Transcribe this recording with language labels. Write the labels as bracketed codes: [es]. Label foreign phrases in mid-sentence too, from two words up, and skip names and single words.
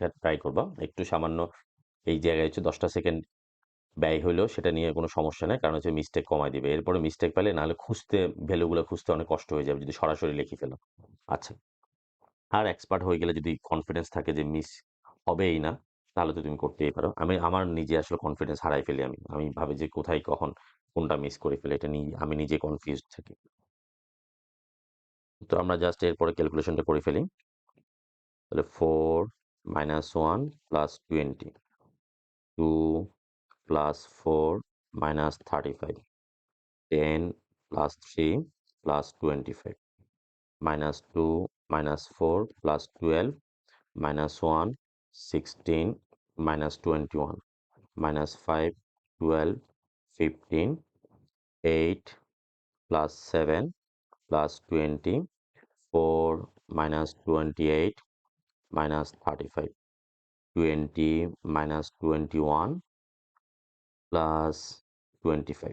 [bn] ট্রাই করবা একটু সামান্য এই জায়গায় হচ্ছে 10টা সেকেন্ড ব্যয় হলেও সেটা নিয়ে কোনো সমস্যা নেই কারণ হচ্ছে মিস্টেক কমায় দিবে এরপরে মিস্টেক পেলে নাহলে ভ্যালুগুলো খুঁজতে অনেক কষ্ট হয়ে যাবে যদি সরাসরি লিখে ফেলো আচ্ছা আর এক্সপার্ট হয়ে গেলে যদি কনফিডেন্স থাকে যে মিস হবেই না তাহলে তো তুমি করতেই পারো আমার নিজে আসলে কনফিডেন্স হারাই ফেলি আমি ভাবি যে কোথায় কখন কোনটা মিস করে ফেলে এটা নিয়ে আমি নিজে কনফিউজড থাকি তো আমরা জাস্ট এরপরে ক্যালকুলেশনটা করে ফেলি তাহলে [en] 4 minus 1 plus 20, 2 plus 4 minus 35, 10 plus 3 plus 25, minus 2 minus 4 plus 12, minus 1 16 minus 21, minus 5 12 15, 8 plus 7 plus 20, 4 minus 28 minus 35, 20 minus 21 প্লাস 25।